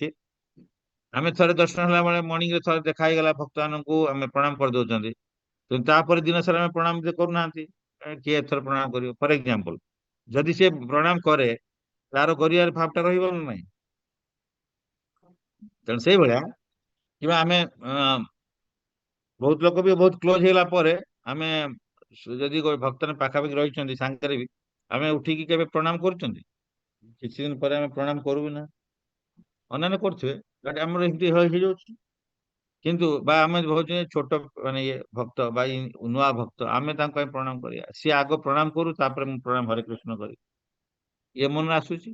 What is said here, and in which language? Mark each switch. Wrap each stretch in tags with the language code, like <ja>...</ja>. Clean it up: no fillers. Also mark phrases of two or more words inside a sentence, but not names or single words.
<or>ଆମେ ଥରେ ଦର୍ଶନ ହେଲା ବେଳେ ମର୍ଣ୍ଣିଂରେ ଥରେ ଦେଖା ହେଇଗଲା, ଭକ୍ତମାନଙ୍କୁ ଆମେ ପ୍ରଣାମ କରିଦଉଛନ୍ତି, କିନ୍ତୁ ତାପରେ ଦିନ ସାରା ଆମେ ପ୍ରଣାମ କରୁନାହାନ୍ତି। କିଏ ଏଥର ପ୍ରଣାମ କରିବ?</or> <en>for example,</en> <or>ଯଦି ସିଏ ପ୍ରଣାମ କରେ, ତାର କରିବାର ଭାବଟା ରହିବ ନା ନାହିଁ? ତେଣୁ ସେଇଭଳିଆ କିମ୍ବା ଆମେ</or> <hi>बहुत लोक भी बहुत क्लोज</hi> <or>ହେଇଗଲା ପରେ ଆମେ ଯଦି ଭକ୍ତ ପାଖାପାଖି ରହିଛନ୍ତି ସାଙ୍ଗରେ ବି ଆମେ ଉଠିକି କେବେ ପ୍ରଣାମ କରୁଛନ୍ତି? କିଛି ଦିନ ପରେ ଆମେ ପ୍ରଣାମ କରିବୁ ନା, ଅନ୍ୟାନ୍ୟ କରୁଥିବେ, ଆମର ଏମିତି ହେଇଯାଉଛି। କିନ୍ତୁ ବା ଆମେ ଭାବୁଛେ ଛୋଟ ମାନେ ଇଏ ଭକ୍ତ ବା ନୂଆ ଭକ୍ତ, ଆମେ ତାଙ୍କ ପାଇଁ ପ୍ରଣାମ କରିବା, ସିଏ ଆଗ ପ୍ରଣାମ କରୁ ତାପରେ ମୁଁ ପ୍ରଣାମ ହରେ କୃଷ୍ଣ କରି, ଇଏ ମନରେ ଆସୁଛି।</or>